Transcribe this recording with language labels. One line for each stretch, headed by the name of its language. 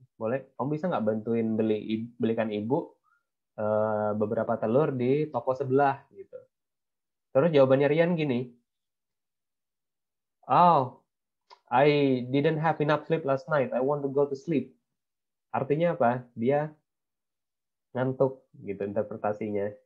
Indonesian: Boleh, kamu bisa nggak bantuin belikan ibu beberapa telur di toko sebelah gitu. Terus jawabannya Rian gini,
English: oh, I didn't have enough sleep last night. I want to go to sleep.
Indonesian: Artinya apa? Dia ngantuk gitu interpretasinya.